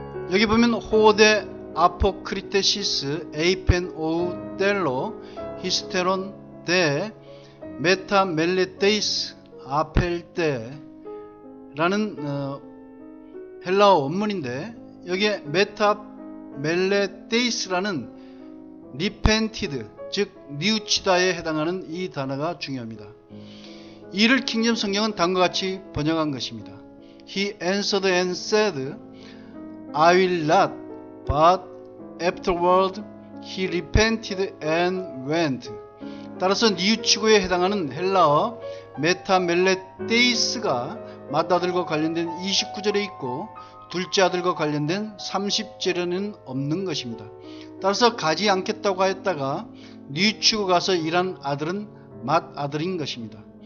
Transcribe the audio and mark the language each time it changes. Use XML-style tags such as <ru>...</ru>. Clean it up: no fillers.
<ko>여기 보면 호데 아포크리테시스 에이펜 오우 텔로 히스테론 데 메타 멜레테이스 아펠테 라는 헬라어 원문인데, 여기에 메타 멜레테이스라는 리펜티드, 즉 뉘우치다에 해당하는 이 단어가 중요합니다. 이를 킹제임스 성경은 다음과 같이 번역한 것입니다.</ko> <en>He answered and said, I will not, but afterward he repented and went.</en> <ko>따라서 뉘우치고에 해당하는 헬라어 메타멜레테이스가 맏아들과 관련된 29절에 있고 둘째 아들과 관련된 30절에는 없는 것입니다. 따라서 가지 않겠다고 하였다가 뉘우치고 가서 일한 아들은 맏아들인 것입니다.</ko>